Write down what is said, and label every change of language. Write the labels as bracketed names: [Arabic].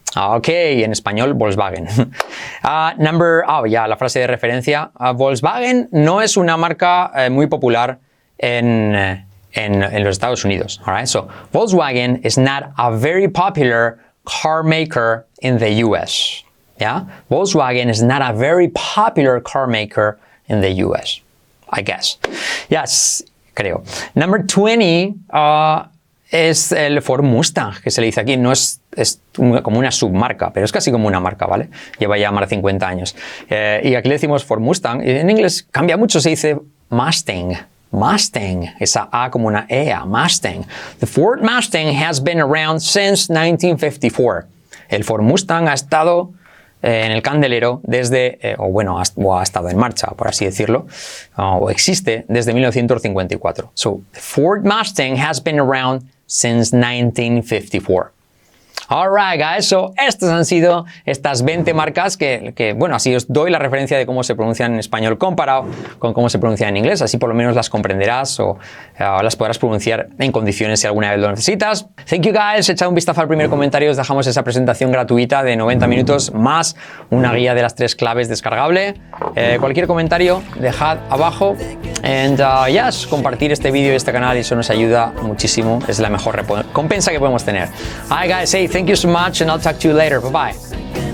[Spanish] Ok, en español, Volkswagen. La frase de referencia. Volkswagen no es una marca muy popular en los Estados Unidos. [English] All right? Volkswagen is not a very popular car maker in the US. Yeah? Volkswagen is not a very popular car maker in the US, I guess. Yes, [Spanish] creo. [English] Number 20 [Spanish] es el Ford Mustang, que se le dice aquí. No es como una submarca, pero es casi como una marca, ¿vale? Lleva ya más de 50 años. Y aquí le decimos Ford Mustang. En inglés cambia mucho, se dice Mustang. Mustang, esa A como una EA, Mustang. [English] The Ford Mustang has been around since 1954. [Spanish] El Ford Mustang ha estado en el candelero desde, ha estado en marcha, por así decirlo, o existe desde 1954. [English] The Ford Mustang has been around since 1954. Alright, guys, [Spanish] estas han sido estas 20 marcas que, así os doy la referencia de cómo se pronuncian en español comparado con cómo se pronuncian en inglés. Así por lo menos las comprenderás o las podrás pronunciar en condiciones si alguna vez lo necesitas. [English] Thank you, guys. [Spanish] Echad un vistazo al primer comentario. Os dejamos esa presentación gratuita de 90 minutos más una guía de las 3 claves descargable. Cualquier comentario, dejad abajo. [English] And [Spanish] compartir este vídeo y este canal, eso nos ayuda muchísimo. Es la mejor recompensa que podemos tener. [English] Alright, guys, Thank you so much, and I'll talk to you later. Bye bye.